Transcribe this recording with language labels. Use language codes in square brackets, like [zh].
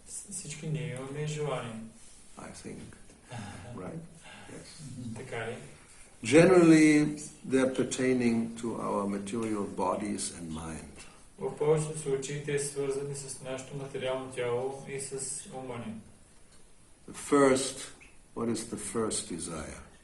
[bg] Всички ние имаме желания. [en] I think. Right? Yes. [bg] Така ли? [en] Generally, they're pertaining to our material bodies and mind. [bg] В повечето случаи те са свързани с нашето материално тяло и с ума ни. [en] What is the first desire?